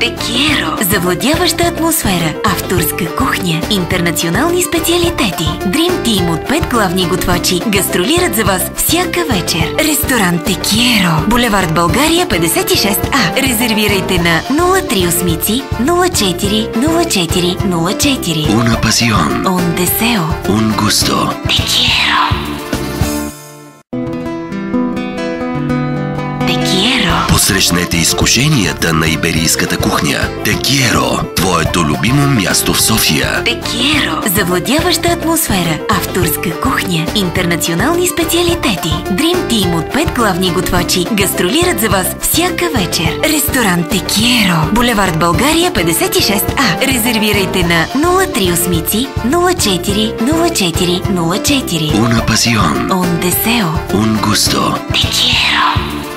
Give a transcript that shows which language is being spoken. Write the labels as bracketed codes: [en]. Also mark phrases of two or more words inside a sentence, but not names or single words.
[bg] Те Киеро, завладяваща атмосфера, авторска кухня, интернационални специалитети. [en] Dream Team [bg] от 5 главни готвачи гастролират за вас всяка вечер. Ресторант Те Киеро, булевард България 56А. Резервирайте на 038 04 04 04. [es] Una pasión. Un deseo. Un gusto. Te quiero. Te quiero. [bg] Посрещнете изкушенията на иберийската кухня. Те Киеро, твоето любимо място в София. Те Киеро, завладяваща атмосфера, авторска кухня, интернационални специалитети. [en] Dream Team [bg] от 5 главни готвачи гастролират за вас всяка вечер. Ресторант Те Киеро, булевард България 56А. Резервирайте на 038 04 04 04. [es] Una pasión. Un deseo. Un gusto. Te quiero.